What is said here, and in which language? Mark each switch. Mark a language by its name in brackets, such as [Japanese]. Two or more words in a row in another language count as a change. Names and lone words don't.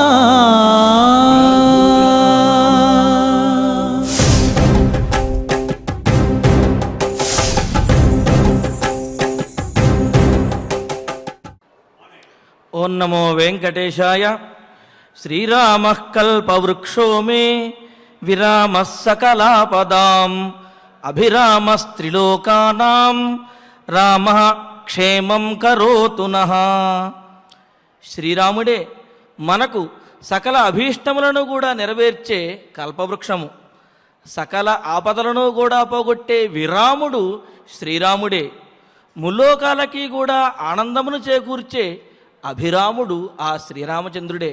[Sanskrit] ओं नमो वेंकटेशाय। श्रीरामः कल्पवृक्षो मे विरामः सकलापदाम् अभिरामस्त्रिलोकानां रामः क्षेमं करोतु नः। [Telugu] శ్రీరాముడే మనకు సకల అభీష్టములను కూడా నెరవేర్చే కల్పవృక్షము, సకల ఆపదలను కూడా పోగొట్టే విరాముడు శ్రీరాముడే. ముల్లోకాలకి కూడా ఆనందమును చేకూర్చే అభిరాముడు ఆ శ్రీరామచంద్రుడే.